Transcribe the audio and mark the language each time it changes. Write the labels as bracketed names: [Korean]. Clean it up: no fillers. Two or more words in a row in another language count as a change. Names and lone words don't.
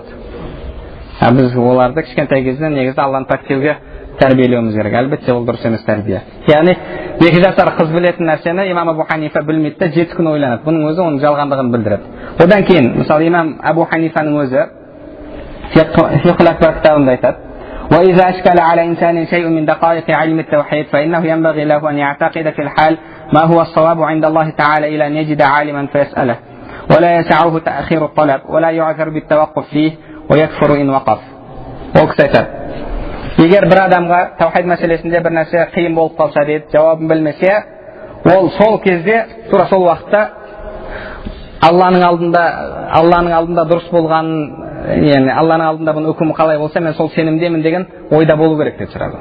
[Kazakh] Біз оларды кішкентай кезінен негізі Алланы пәктеуге тәрбиелеуіміз керек. Әлбетте ол дұрыс емес тәрбие. Яғни 2 жасар қыз білетін нәрсені имам Абу Ханифа білмейді де 7 күн ойланады. Бұның өзі оның жалғандығын білдіреді. Одан кейін, мысалы имам Абу Ханифаның өзі Фиқл Акбар кітабында айтады: [Arabic] وإذا أشكل على إنسان شيء من دقائق علم التوحيد فإنه ينبغي له أن يعتقد في الحال ما هو الصواب عند الله تعالى إلى أن يجد عالما فيسأله ولا يسعه تأخير الطلب ولا يعذر بالتوقف فيه ويكفر إن وقف. [Kazakh] Егер бір адамға таухид мәселесінде бір нәрсе қиын болып қалса дейді, жауабын білмесе, ол сол кезде, тура сол уақытта Алланың алдында дұрыс болғанын, яғни Алланың алдында бұның үкімі қалай болса, мен сол сенімдемін деген ойда болу керек деп сұрады.